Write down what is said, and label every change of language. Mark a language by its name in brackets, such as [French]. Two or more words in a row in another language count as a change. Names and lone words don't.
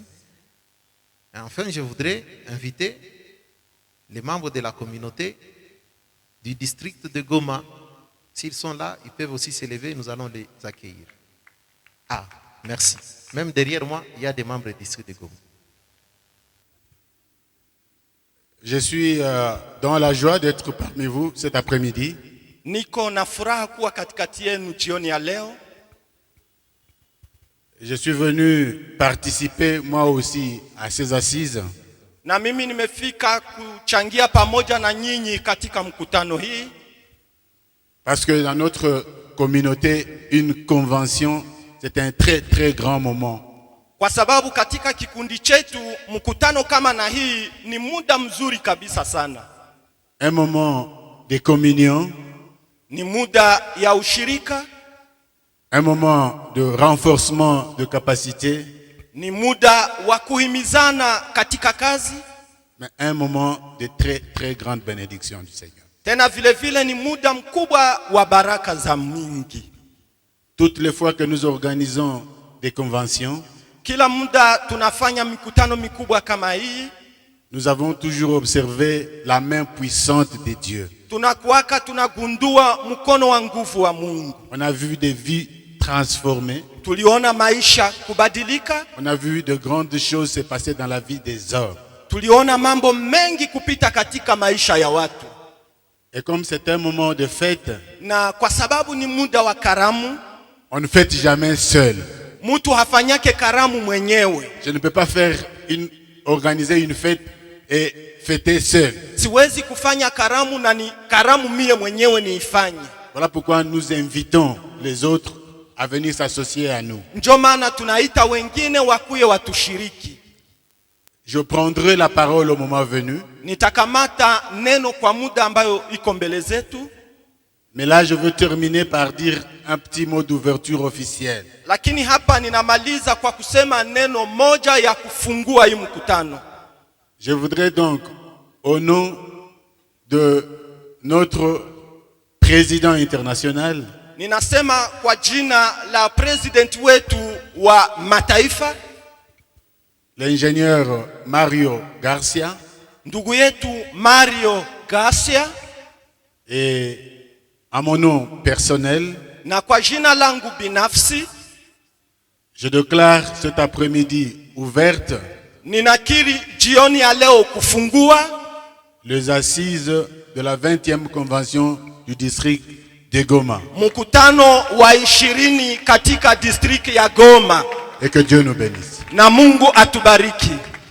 [French] Et enfin, je voudrais inviter les membres de la communauté du district de Goma. S'ils sont là, ils peuvent aussi s'élever, nous allons les accueillir. Ah, merci. Même derrière moi, il y a des membres du district de Goma. Je suis dans la joie d'être parmi vous cet après-midi. [Swahili] Niko na furaha kuwa katikati yenu jioni ya leo. [French] Je suis venu participer moi aussi à ces assises. [Swahili] Na mimi nimefika kuchangia pamoja na nyinyi katika mkutano hii. [French] Parce que dans notre communauté, une convention, c'est un très très grand moment. [Swahili] Kwa sababu katika kikundi chetu mkutano kama na hii ni muda mzuri kabisa sana. [French] Un moment de communion. [Swahili] Ni muda ya ushirika. [French] Un moment de renforcement de capacité. [Swahili] Ni muda wa kuhimizana katika kazi. [French] Mais un moment de très très grande bénédiction du Seigneur. [Swahili] Tena vile vile ni muda mkubwa wa baraka za mingi. [French] Toutes les fois que nous organisons des conventions, [Swahili] kila muda tunafanya mikutano mikubwa kama hii, [French] nous avons toujours observé la main puissante de Dieu. [Swahili] Tunakuwaka tunagundua mkono wa nguvu wa Mungu. [French] On a vu des vies transformées. [Swahili] Tuliona maisha kubadilika. [French] On a vu de grandes choses se passer dans la vie des hommes. [Swahili] Tuliona mambo mengi kupita katika maisha ya watu. [French] Et comme c'est un moment de fête, [Swahili] na kwa sababu ni muda wa karamu, [French] on ne fête jamais seul. [Swahili] Mtu hafanyake karamu mwenyewe. [French] Je ne peux pas organiser une fête et fêter seul. [Swahili] Siwezi kufanya karamu na ni karamu mie mwenyewe niifanye. [French] Voilà pourquoi nous invitons les autres à venir s'associer à nous. [Swahili] Ndio maana tunaita wengine wakuye watushiriki. [French] Je prendrai la parole au moment venu. [Swahili] Nitakamata neno kwa muda ambayo iko mbele zetu. [French] Mais là, je veux terminer par dire un petit mot d'ouverture officielle. [Swahili] Lakini hapa ninamaliza kwa kusema neno moja ya kufungua hii mkutano. [French] Je voudrais donc, au nom de notre président international, [Swahili] ninasema kwa jina la president wetu wa mataifa, [French] l'ingénieur Mario Garcia, [Swahili] ndugu yetu Mario Garcia, [French] et à mon nom personnel, [Swahili] na kwa jina langu binafsi, [French] je déclare cet après-midi ouverte [Swahili] ninakiri jioni ya leo kufungua [French] les assises de la 20e convention du district de Goma. [Swahili] Mkutano wa 20 katika district ya Goma. [French] Et que Dieu nous bénisse. [Swahili] Na Mungu atubariki.